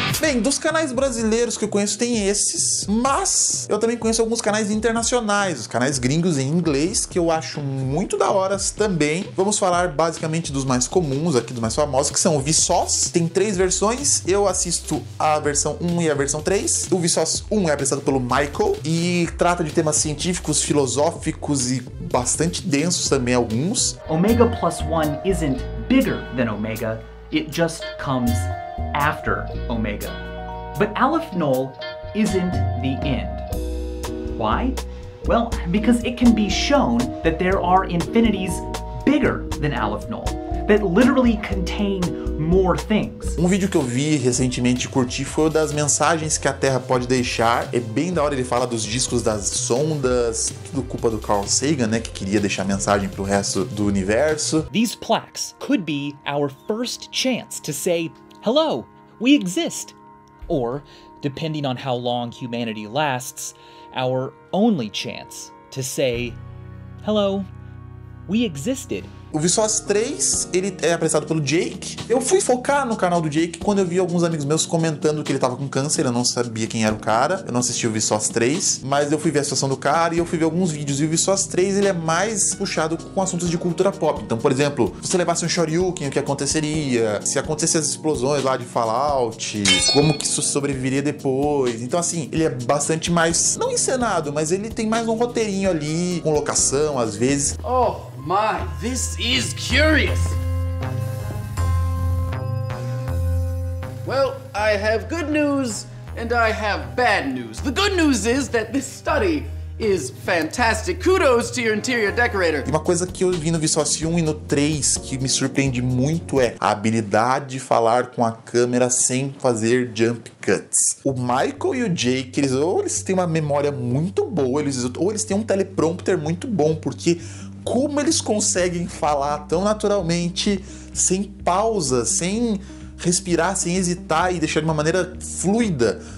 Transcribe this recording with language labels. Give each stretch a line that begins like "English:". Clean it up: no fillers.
Portuguese: Bem, dos canais brasileiros que eu conheço tem esses, mas eu também conheço alguns canais internacionais, os canais gringos em inglês, que eu acho muito da hora também. Vamos falar basicamente dos mais comuns aqui, dos mais famosos, que são o Vsauce. Tem 3 versões, eu assisto a versão 1 e a versão 3. O Vsauce 1 é apresentado pelo Michael e trata de temas científicos, filosóficos e bastante densos também alguns.
English: Omega plus 1 isn't bigger than omega, it just comes after omega. But Aleph Null isn't the end. Why? Well, because it can be shown that there are infinities bigger than Aleph Null, that literally contain more things.
Portuguese: Um vídeo que eu vi recentemente e curti foi o das mensagens que a Terra pode deixar. É bem da hora, ele fala dos discos das sondas, tudo culpa do Carl Sagan, né, que queria deixar mensagem pro resto do universo.
English: These plaques could be our first chance to say, hello, we exist. Or, depending on how long humanity lasts, our only chance to say, hello, we existed.
Portuguese: O Vsauce 3, ele é apresentado pelo Jake. Eu fui focar no canal do Jake quando eu vi alguns amigos meus comentando que ele tava com câncer. Eu não sabia quem era o cara, eu não assisti o Vsauce 3, mas eu fui ver a situação do cara e eu fui ver alguns vídeos. E o Vsauce 3, ele é mais puxado com assuntos de cultura pop. Então, por exemplo, se você levasse um Shoryuken, o que aconteceria? Se acontecessem as explosões lá de Fallout, como que isso sobreviveria depois? Então, assim, ele é bastante mais, não encenado, mas ele tem mais um roteirinho ali, com locação, às vezes.
English: Oh my, this is curious. Well, I have good news and I have bad news. The good news is that this study is fantastic. Kudos to your interior decorator.
Portuguese: E uma coisa que eu vi no Vsauce 1 e no 3 que me surpreende muito é a habilidade de falar com a câmera sem fazer jump cuts. O Michael e o Jake, eles têm uma memória muito boa, ou eles têm um teleprompter muito bom, porque como eles conseguem falar tão naturalmente, sem pausa, sem respirar, sem hesitar e deixar de uma maneira fluida.